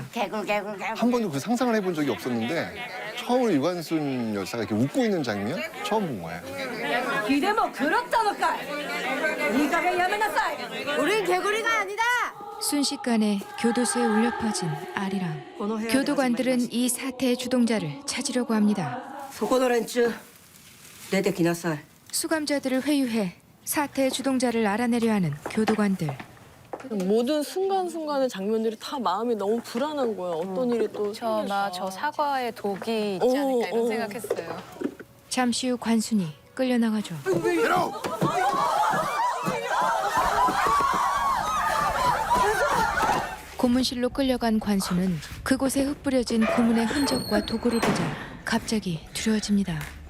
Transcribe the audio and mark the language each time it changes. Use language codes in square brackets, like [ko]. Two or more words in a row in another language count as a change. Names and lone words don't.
[ko] 한 번도 그 상상을 해본 적이 없었는데 처음으로 유관순 열사가 이렇게 웃고 있는 장면 처음 본 거예요. 기대모 그렇다노까. 이가게 야메나사이. 우린 개구리가 아니다. 순식간에 교도소에 울려 퍼진 아리랑. 교도관들은 이 사태의 주동자를 찾으려고 합니다. [ja] そこの連中出てきなさい. [ko] 수감자들을 회유해 사태의 주동자를 알아내려 하는 교도관들. 모든 순간순간의 장면들이 다 마음이 너무 불안한 거예요. 어떤 일이 또 나 저 사과에 독이 있지 않을까 이런 생각했어요. 잠시 후 관순이 끌려나가죠. 고문실로 끌려간 관순은 그곳에 흩뿌려진 고문의 흔적과 도구를 보자 갑자기 두려워집니다.